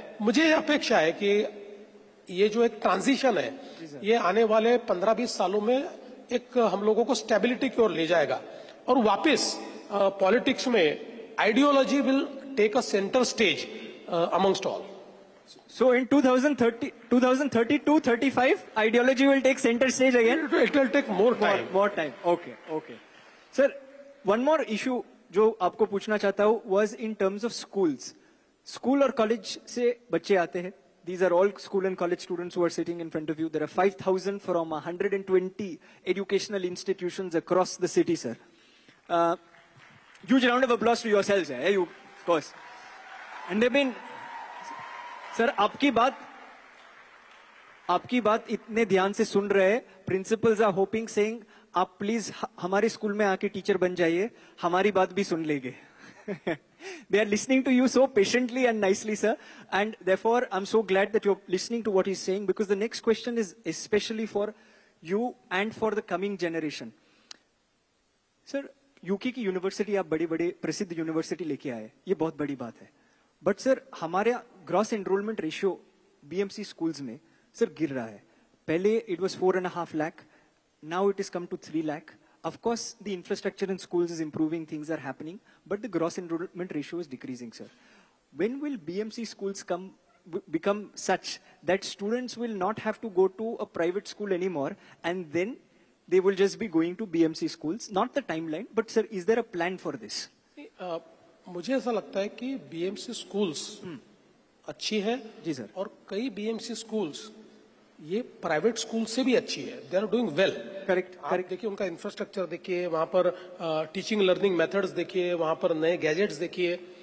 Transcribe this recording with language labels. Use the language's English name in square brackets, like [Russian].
[Hindi] मुझे अपेक्षा है कि ये जो एक ट्रांजिशन है ये आने वाले 15-20 सालों में एक हम लोगों को स्टेबिलिटी की ओर ले जाएगा, और वापस पॉलिटिक्स में ideology [English] Will take a centre stage amongst all. So in 2032-35, ideology will take center stage again. It will take more time. More time. Okay, okay. Sir, one more issue [Hindi] जो आपको पूछना चाहता हूँ [English] was in terms of schools. [Hindi] School और college से बच्चे आते हैं. [English] These are all school and college students who are sitting in front of you. There are 5,000 from 120 educational institutions across the city, sir. Huge round of applause to yourselves, you, of course. And they've been, sir, [Hindi] आपकी बात इतने ध्यान से सुन रहे हैं. [English] principals are hoping, saying [Hindi] आप please हमारे school में आके टीचर बन जाइए, हमारी बात भी सुन लेंगे. [English] They are listening to you so patiently and nicely, sir. And therefore, I'm so glad that you're listening to what he's saying, because the next question is especially for you and for the coming generation. [Hindi] Sir, UK की university आप बड़ी बड़ी प्रसिद्ध university लेके आए, ये बहुत बड़ी बात है. बट सर, हमारे gross enrolment ratio BMC schools में सर गिर रहा है. [English] पहले it was 4.5 lakh. Now it is come to 3 lakh. Of course, the infrastructure in schools is improving, things are happening, but the gross enrollment ratio is decreasing, sir. When will BMC schools become such that students will not have to go to a private school anymore, and then they will just be going to BMC schools? Not the timeline, but sir, is there a plan for this? [Hindi] मुझे ऐसा लगता है कि BMC schools अच्छी है जी sir. और कई BMC schools ये प्राइवेट स्कूल से भी अच्छी है. [English] They are doing well. Correct. [Hindi] देखिए उनका इंफ्रास्ट्रक्चर देखिए, वहां पर टीचिंग लर्निंग मेथड्स देखिए, वहां पर नए गैजेट्स देखिए.